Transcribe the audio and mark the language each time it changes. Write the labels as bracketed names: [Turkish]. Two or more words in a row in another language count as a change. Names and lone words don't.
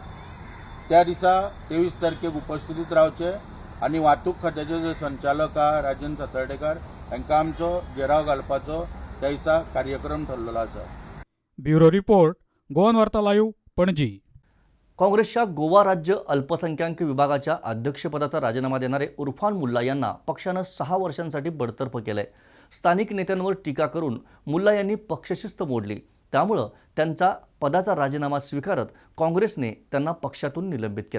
[Konkani] त्या दिसा 23 तारखेक उपस्थितीत रावचे आनी वाहतूक खात्याचे जे संचालक आहा राजेंद्र सातर्डेकार तांकां आमचो घेराव घालपाचो त्या दिसा कार्यक्रम ठरलेलो आसा. [English] Bureau report, Goan Varta Live, Panaji. [Marathi] काँग्रेसच्या गोवा राज्य अल्पसंख्याक विभागाच्या अध्यक्षपदाचा राजीनामा देणारे उर्फान मुल्ला यांना पक्षानं 6 वर्षांसाठी बडतर्फ केलंय. स्थानिक नेत्यांवर टीका करून मुल्ला यांनी पक्षशिस्त मोडली. त्यामुळं त्यांचा पदाचा राजीनामा स्वीकारत काँग्रेसने त्यांना पक्षातून निलंबित केलंय.